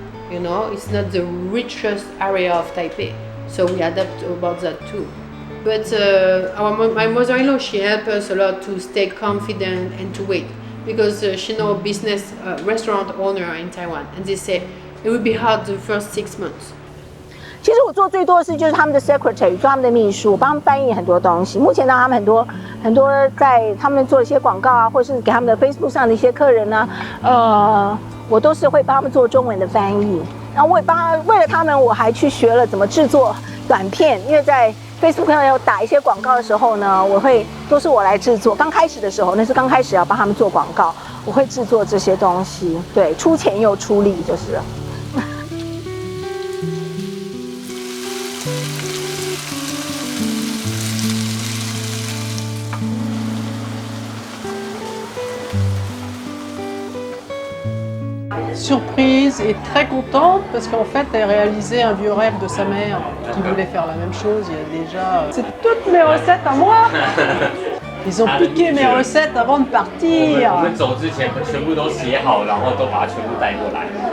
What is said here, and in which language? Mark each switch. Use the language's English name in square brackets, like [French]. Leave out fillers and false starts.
[English] You know, it's not the richest area of Taipei. So we adapt about that too. But my mother-in-law, she helped us a lot to stay confident and to wait. Because she knows a business restaurant owner in Taiwan, and they say it would be hard the first 6 months. [Chinese] 其实我做最多的事就是他们的 secretary， 做他们的秘书，帮他们翻译很多东西。目前呢，他们很多在他们做一些广告啊，或是给他们的 Facebook 上的一些客人呢，我都是会帮他们做中文的翻译。然后为了他们，我还去学了怎么制作短片，因为在 Facebook 上要打一些广告的时候呢，都是我来制作。刚开始的时候，那是刚开始要帮他们做广告，我会制作这些东西，对，出钱又出力就是了。 [French] Surprise et très contente parce qu'en fait elle réalisait un vieux rêve de sa mère qui voulait faire la même chose il y a déjà... C'est toutes mes recettes à moi. Ils ont piqué mes recettes avant de partir. [Chinese] 我们走之前全部都写好，然后都把它全部带过来。